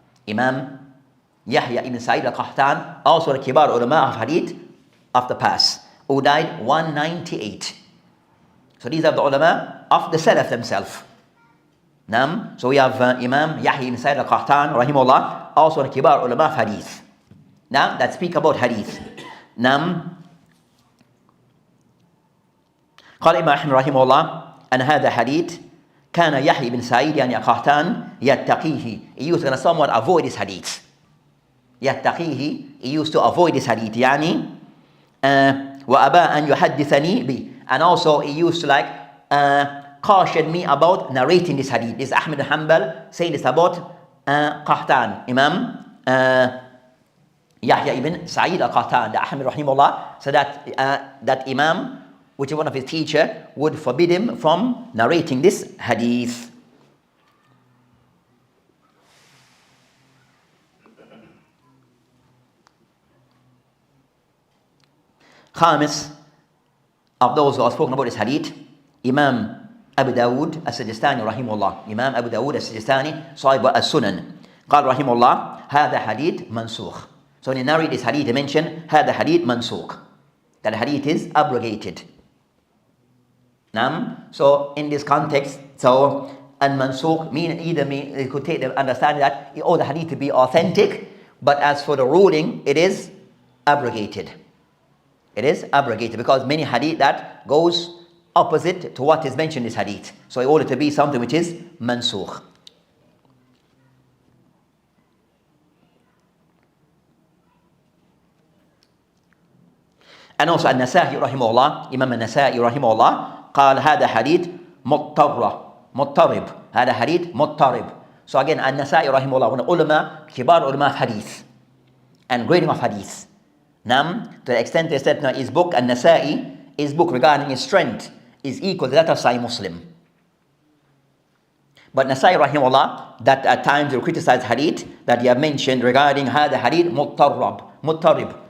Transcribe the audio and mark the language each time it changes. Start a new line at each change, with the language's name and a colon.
English: Imam Yahya ibn Sa'id al-Qahtan, also the kibar ulama of hadith of the past, who died 198. So these are the ulama of the Salaf themselves. Nam. So we have Imam Yahya ibn Sa'id al-Qahtan rahimahullah, also the kibar ulama of hadith. Now that speak about hadith. Nam.
Arabic: قال إمام أحمد رحمه الله أن هذا حديث كان يحيى بن سعيد يعني قحطان يتقيه.
English: He used to somewhat avoid this hadith. يتقيه, he used to avoid this hadith.
Arabic: يعني وأبى أن يحدثني به.
English: And also he used to caution me about narrating this hadith. This Ahmad bin Hanbal saying this about Qahtan, Imam Yahya ibn Sa'id al-Qahtan, the Ahmad rahimahullah, so that Imam, which is one of his teacher, would forbid him from narrating this hadith. خامس of those who have spoken about this hadith, Imam Abu Dawood as-Sijistani rahimahullah. Imam Abu Dawood as-Sijistani, Sahib as-Sunan.
Arabic: قال رحمه الله هذا حديث منسوخ.
English: So when he narrated this hadith, he mentioned
Arabic: هذا حديث منسوخ.
English: That hadith is abrogated. So in this context, so al-mansukh you could take the understanding that the hadith to be authentic, but as for the ruling, it is abrogated. It is abrogated because many hadith that goes opposite to what is mentioned in this hadith. So in order to be something which is mansukh. And also
Arabic: النسائي رحمه الله, Imam النسائي رحمه الله قال هذا حديث مضطرب. هذا حديث مضطرب.
English: So again, النسائي رحمه الله, one of ulama, kibar ulama of hadith and grading of hadith. To the extent they said, his book النسائي, his book regarding his strength is equal to that of Sahih Muslim. But Nasai rahimahullah, that at times will criticize hadith that you have mentioned regarding
Arabic: هذا حديث مضطرب.